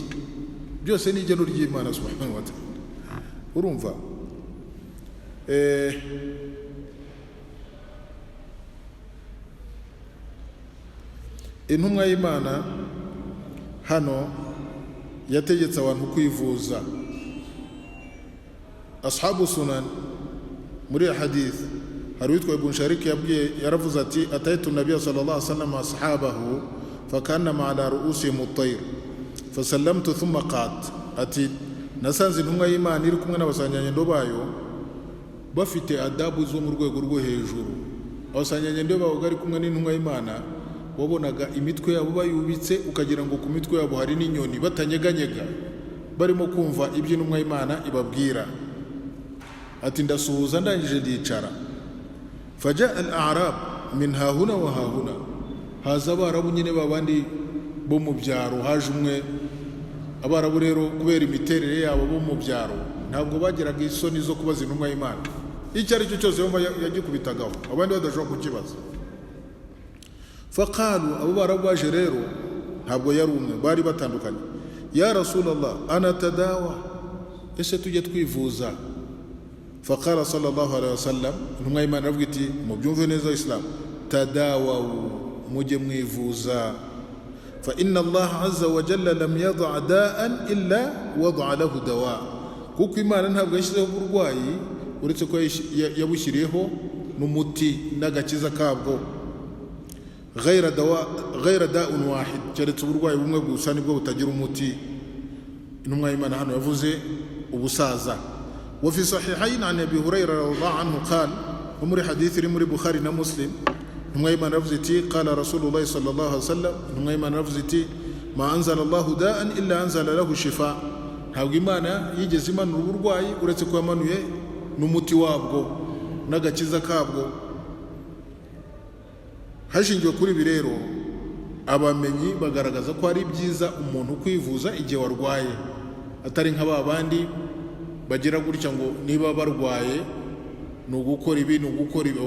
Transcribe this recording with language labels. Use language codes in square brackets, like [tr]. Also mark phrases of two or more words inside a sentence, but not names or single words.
[rw] Byose ni igeno ry'Imana [ar] سبحانه وتعالى. [rw] Urumva? Intumwa y'Imana hano yategetse abantu kwivuza. [ar] أصحاب السنن [rw] muri hadith hari witwa Ibn Sharik yaravuze ati [ar] أتيت النبي صلى الله عليه وسلم أصحابه فكأن ما على رؤوسهم الطير فسلمت ثم قعدت [rw] ati nasanze intumwa y'Imana iri kumwe n'abasanganyendo bayo bafite adabu zo mu rwego rwo hejuru. Abasanganyendo bawo bari kumwe n'intumwa y'Imana wabonaga imitwe yabo bayubitse ukagira ngo ku mitwe yabo hari n'inyoni batanyeganyega barimo kumva ibyo intumwa y'Imana ibabwira. Ati ndasuhuza ndangije ndicara, [ar] فجاء الأعراب من هاهنا وهاهنا, [rw] haza abarabu nyine babandi bo mu byaro. Haje umwe, abarabu rero kubera imiterere yabo bo mu byaro ntabwo bagiraga isoni zo kubaza intumwa y'Imana icyo ari cyo cyose yumva yagikubitagaho, abandi badashobora kukibaza. Faqalu, abo barabu baje rero ntabwo yari umwe, bari batandukanye. [ar] يا رسول الله، أنتداوى, [rw] ese tujye twivuza? [ar] فقال صلى الله عليه وسلم, [rw] intumwa y'Imana aravuga iti mubyumve neza Islam, tadawaw, mujye mwivuza. [ar] فإن الله عز وجل لم يدع داء إلا وضع له دواء. [rw] Kuko Imana ntabwo yashyizeho uburwayi uretse ko yabushyiriyeho n'umuti n'agakiza kabwo. [ar] غير داء واحد, [rw] keretse uburwayi bumwe gusa nibwo butagira umuti. Intumwa y'Imana hano yavuze ubusaza. [ar] وفي صحيحين عن ابي هريره رضي الله عنه قال, ومر حديث [rw] muri Bukhari na Muslim, intumwa y'Imana yavuze iti [ar] قال رسول الله صلى الله عليه وسلم, [rw] intumwa y'Imana yavuze iti [ar] ما أنزل الله داء إلا أنزل له شفاء. [rw] Ntabwo Imana yigeze imanura uburwayi uretse ko yamanuye n'umuti wabwo n'agakiza kabwo. Hashingiwe kuri ibi rero abamenyi bagaragaza ko ari byiza umuntu kwivuza igihe warwaye, atari nk'aba bandi bagira gutya ngo niba barwaye ni ugukora ibi ni ugukora ibi.